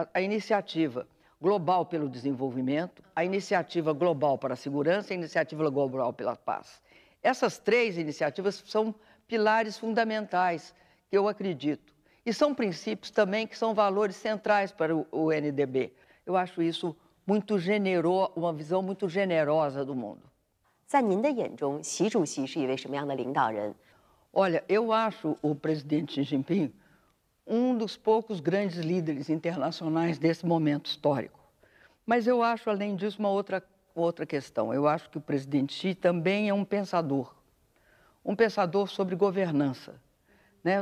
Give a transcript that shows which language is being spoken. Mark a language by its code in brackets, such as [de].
[pt] A iniciativa global pelo desenvolvimento, a iniciativa global para a segurança e a iniciativa global pela paz. Essas três iniciativas são pilares fundamentais que eu acredito. E são princípios também que são valores centrais para o NDB. Eu acho isso muito generoso, uma visão muito generosa do mundo. [zh] 在您的眼中，习主席是一位什么样的领导人？ [pt] Olha, eu acho o presidente Xi Jinping um dos poucos grandes líderes internacionais desse momento histórico. Mas eu acho, além disso, uma outra questão. Eu acho que o presidente Xi também é um pensador sobre governança, né?